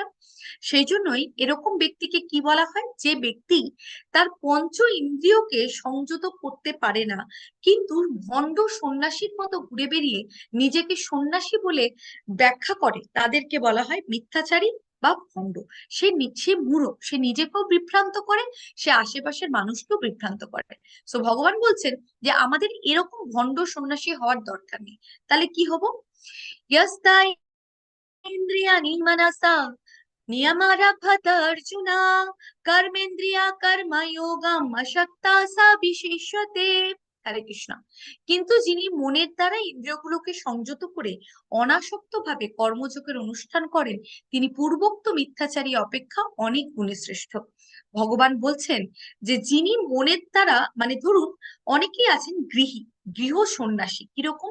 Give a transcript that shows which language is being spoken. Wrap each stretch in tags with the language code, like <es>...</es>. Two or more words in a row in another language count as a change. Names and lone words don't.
<bn>সেই জন্যই এরকম ব্যক্তিকে কি বলা হয়? যে ব্যক্তি তার পঞ্চ ইন্দ্রিয়কে সংযত করতে পারে না, কিন্তু ভণ্ড সন্ন্যাসীর মতো ঘুরে বেরিয়ে নিজেকে সন্ন্যাসী বলে ব্যাখ্যা করে, তাদেরকে বলা হয় মিথ্যাচারী বা ভণ্ড। সে মূঢ়, সে নিজেকেও বিভ্রান্ত করে, সে আশেপাশের মানুষকেও বিভ্রান্ত করে। সো ভগবান বলছেন যে আমাদের এরকম ভণ্ড সন্ন্যাসী হওয়ার দরকার নেই। তাহলে কি হব?</bn> <sa>यस्ता इन्द्रियाणि मनसा नियमारभत अर्जुन कर्मेन्द्रिया कर्मयोगम अशक्ता सा বিশেষ্যতে।</sa> <bn>হরে কৃষ্ণ। কিন্তু যিনি মনের দ্বারা ইন্দ্রিয়গুলোকে সংযত করে অনাসক্ত ভাবে কর্মযোগের অনুষ্ঠান করেন, তিনি পূর্বোক্ত মিথ্যাচারী অপেক্ষা অনেক গুণে শ্রেষ্ঠ। ভগবান বলছেন যে যিনি মনের দ্বারা, মানে ধরুন অনেকেই আছেন গৃহ সন্ন্যাসী, কিরকম?</bn>